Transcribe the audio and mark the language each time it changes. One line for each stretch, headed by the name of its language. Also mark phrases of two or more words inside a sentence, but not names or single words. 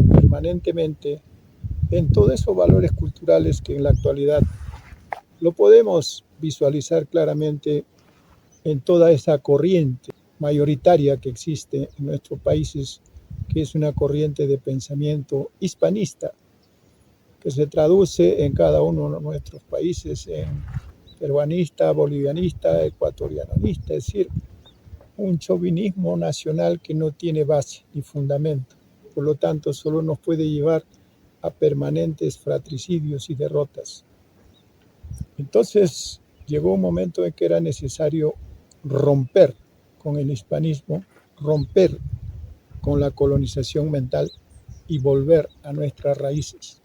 Spanish: permanentemente en todos esos valores culturales que en la actualidad lo podemos visualizar claramente en toda esa corriente mayoritaria que existe en nuestros países, que es una corriente de pensamiento hispanista, que se traduce en cada uno de nuestros países en peruanista, bolivianista, ecuatorianista, es decir, un chauvinismo nacional que no tiene base ni fundamento. Por lo tanto, solo nos puede llevar a permanentes fratricidios y derrotas. Entonces, llegó un momento en que era necesario romper con el hispanismo, romper con la colonización mental y volver a nuestras raíces.